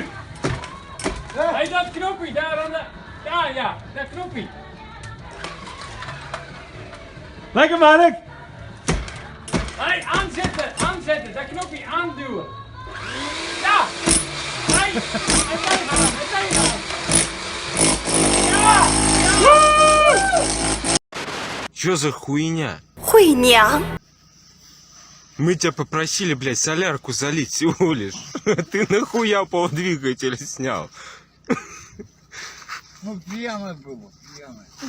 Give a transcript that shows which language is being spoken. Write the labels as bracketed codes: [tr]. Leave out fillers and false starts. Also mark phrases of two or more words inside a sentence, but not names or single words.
[nl] Hey, dat knopje daar aan de... Ja, dat knopje. Lekker, Mark! Hey, aanzetten, dat knopje aanduwen. Ja! Hey, meteen aan. [ru] Чё за хуйня? Хуйня. Мы тебя попросили, блядь, солярку залить всего лишь. Ты нахуя полдвигателя снял? Ну, пьяный был, пьяный.